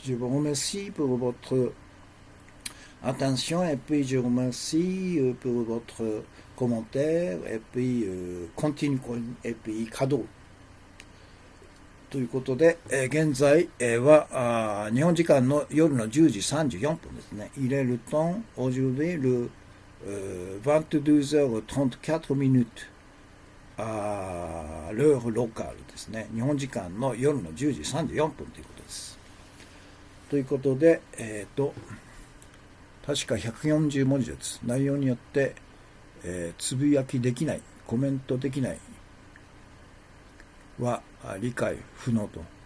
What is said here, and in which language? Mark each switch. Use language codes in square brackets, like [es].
[fr] Je vous remercie pour votre attention et puis je vous remercie pour votre commentaire et puis continue et puis cadeau。 [ja] ということで、現在、は日本時間の夜の10時34分ですね。 [fr] Il est le temps aujourd'hui le 22h34 minutes à l'heure locale [ja] ですね。日本時間の夜の10時34分ということです。ということで、確か140文字です。内容によって、つぶやきできない、コメントできないは理解不能と。